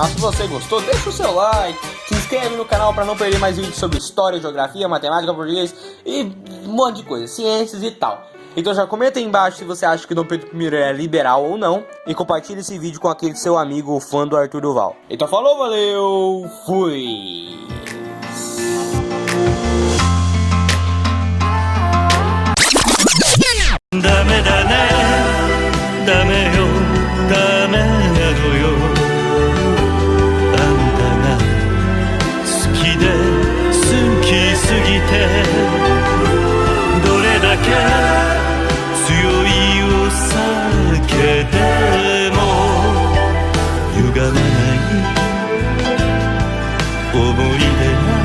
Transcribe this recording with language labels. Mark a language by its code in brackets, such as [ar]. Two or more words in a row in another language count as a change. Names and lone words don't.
[pt] Se você gostou, deixa o seu like, se inscreve no canal para não perder mais vídeos sobre história, geografia, matemática, português e um monte de coisa, ciências e tal. Então já comenta aí embaixo se você acha que Dom Pedro I é liberal ou não. E compartilha esse vídeo com aquele seu amigo fã do Arthur Duval. Então falou, valeu, fui! [ja] ダメ、ダメ、ダメよ、ダメよ. あんたが好きで、好きすぎて、どれだけ強いお酒でも歪まない思い出